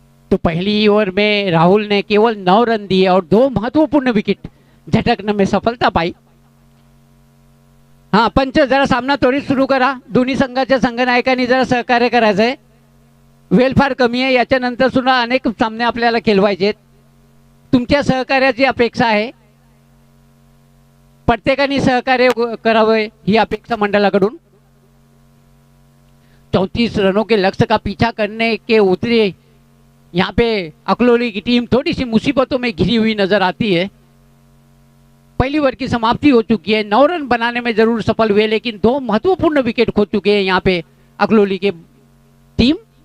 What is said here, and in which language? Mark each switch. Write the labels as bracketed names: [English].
[Hindi] तो पहली ओवर में राहुल ने केवल 9 रन दिए और 2 महत्वपूर्ण विकेट झटकने में सफलता पाई। [Marathi] हा, पंच जरा सामना त्वरित सुरू करा। दोन्ही संघाच्या संघनायकांनी जरा सहकार्य करायचंय, वेळ फार कमी आहे, याच्यानंतर सुद्धा अनेक सामने आपल्याला खेळवायचे आहेत। तुमच्या सहकार्याची अपेक्षा आहे, प्रत्येकाने सहकार्य करावे ही अपेक्षा मंडळाकडून। [Hindi] 34 रनों के लक्ष्य का पीछा करने के उतरे यहाँ पे अकलोली की टीम थोड़ी सी मुसीबतों में घिरी हुई नजर आती है। पहली ओवर की समाप्ति हो चुकी है, 9 रन बनाने में जरूर सफल हुए, लेकिन 2 महत्वपूर्ण विकेट खो चुके हैं यहाँ पे अकलोली के टीम।